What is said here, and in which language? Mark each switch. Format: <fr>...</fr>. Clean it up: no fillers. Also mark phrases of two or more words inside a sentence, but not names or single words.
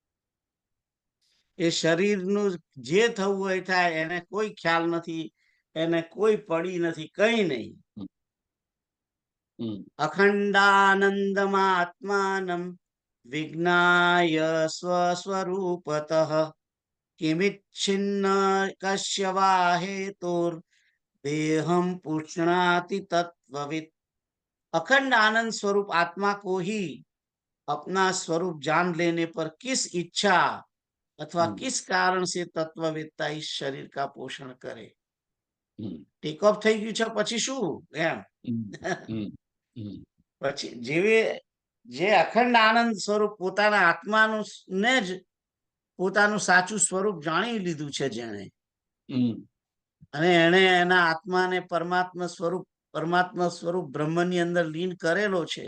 <gu>એ શરીરનું જે થવું હોય થાય, એને કોઈ ખ્યાલ નથી, એને કોઈ પડી નથી, કઈ નહીં. હમ,</gu> <sa>અખંડાનંદમાં आत्मानम विज्ञाय स्वस्वरूपतः किमिच्छिन्न कश्य वा हेतुर देहम पुष्णाति तत्वविद।</sa> <hi>अखंड आनंद स्वरूप आत्मा को ही अपना स्वरूप जान लेने पर किस इच्छा अथवा હમ, किस कारण से तत्ववेत्ता इस शरीर का पोषण करे? હમ,</hi> <en>take off</en> <gu>થઈ ગયું છે પછી શું એમ? હમ, હમ, હમ, પછી જેવી જે અખંડ આનંદ સ્વરૂપ પોતાના આત્માનું ને જ પોતાનું સાચું સ્વરૂપ જાણી લીધું છે જેણે, હમ, અને એણે એના આત્માને પરમાત્મા સ્વરૂપ બ્રહ્મની અંદર લીન કરેલો છે,</gu>